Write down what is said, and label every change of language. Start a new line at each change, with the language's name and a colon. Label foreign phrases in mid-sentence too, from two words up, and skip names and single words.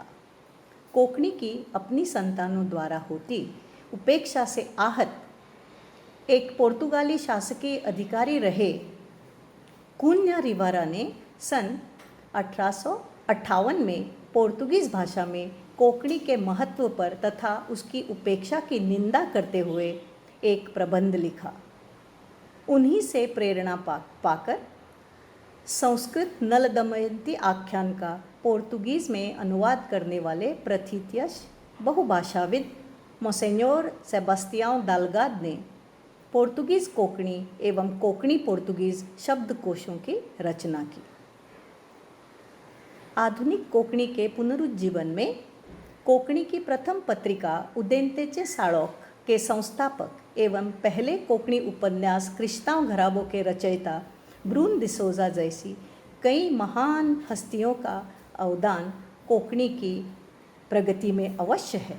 Hindi: कोंकणी की अपनी संतानों द्वारा होती उपेक्षा से आहत एक पुर्तगाली शासकीय अधिकारी रहे कून्या रिवारा ने सन 1858 में पोर्तुगीज़ भाषा में कोंकणी के महत्व पर तथा उसकी उपेक्षा की निंदा करते हुए एक प्रबंध लिखा। उन्हीं से प्रेरणा पाकर संस्कृत नल दमयंती आख्यान का पोर्तुगीज़ में अनुवाद करने वाले प्रथितयश बहुभाषाविद मोसेन्योर सेबास्तियाओ दालगाद ने पोर्तुगीज़ कोंकणी एवं कोंकणी पोर्तुगीज़ शब्दकोशों की रचना की। आधुनिक कोंकणी के पुनरुज्जीवन में कोंकणी की प्रथम पत्रिका उदेंतेचे साळोख के संस्थापक एवं पहले कोंकणी उपन्यास क्रिस्ताव घराबों के रचयिता ब्रून डिसोजा जैसी कई महान हस्तियों का अवदान कोंकणी की प्रगति में अवश्य है,